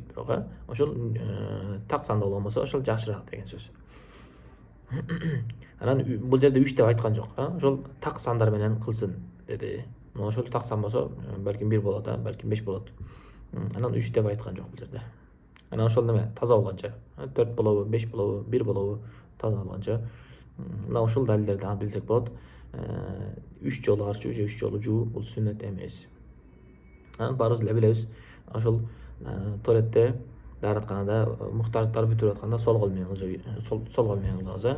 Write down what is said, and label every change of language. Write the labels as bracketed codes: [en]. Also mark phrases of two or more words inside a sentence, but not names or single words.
[uz] Biroq o'sha taq sanda bo'lsa, o'sha yaxshiroq degan so'z. Ana bu yerda 3 ta aytgan yo'q. O'sha taq sandar bilan qilsin dedi. O'sha taq san bo'lsa, balki 1 bo'ladi, balki 5 bo'ladi. Ana 3 ta aytgan yo'q bu yerda. [ky] Ana ошол неме таза болгончо 4 болобу, 5 болобу, 1 болобу таза болгончо мына ушул далилдерди алып билсек болот. 3 жолу арчуу же 3 жолу жуу бул сүннөт эмес. Баарыбыз эле билебиз, ошол туалетте дааратканада муктаждарды бүтүрүп атканда сол кол менен сол кол менен кылабыз.